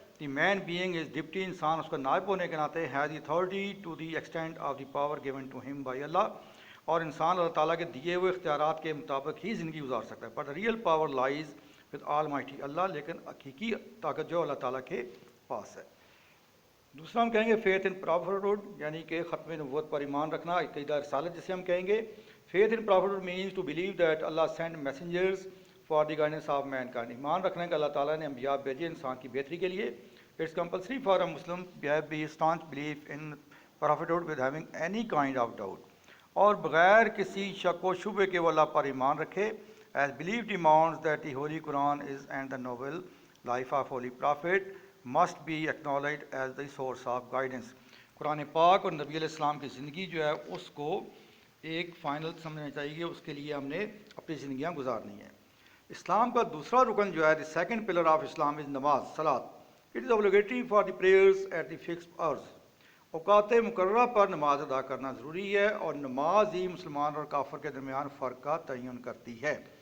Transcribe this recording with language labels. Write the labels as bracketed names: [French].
[English] the main being is deputy, [Urdu] انسان اس کا نائب ہونے کے ناطے [English] has the authority to the extent of the power given to him by Allah, [Urdu] اور انسان اللہ تعالیٰ کے دیے ہوئے اختیارات کے مطابق ہی زندگی گزار سکتا ہے. [English] but real power lies with almighty Allah, [Urdu] لیکن حقیقی طاقت جو اللہ تعالیٰ کے پاس ہے. دوسرا ہم کہیں گے [English] faith in prophethood, [Urdu] یعنی کہ ختم نبوت پر ایمان رکھنا, عقیدہ رسالت جسے ہم کہیں گے. [English] Faith in prophethood means to believe that Allah sent messengers for the guidance of mankind. [Urdu] ایمان رکھنا کہ اللہ تعالیٰ نے انبیاء بھیجے انسان کی بہتری کے لیے. [English] It's compulsory for a Muslim to have a staunch belief in prophethood with having any kind of doubt. [Urdu] اور بغیر کسی شک و شبے کے وہ اللہ پر ایمان رکھے. [English] As belief demands that the Holy Quran is and the noble life of Holy Prophet must be acknowledged as the source of guidance. [Urdu] قرآن پاک اور نبی علیہ السلام کی زندگی جو ہے اس کو ایک فائنل سمجھنا چاہیے, اس کے لیے ہم نے اپنی زندگیاں گزارنی ہیں. اسلام کا دوسرا رکن جو ہے [English] the second pillar of Islam is [Urdu] نماز, صلاۃ. [English] it is obligatory for the prayers at the fixed hours, [Urdu] اوقات مقررہ پر نماز ادا کرنا ضروری ہے, اور نماز ہی مسلمان اور کافر کے درمیان فرق کا تعین کرتی ہے.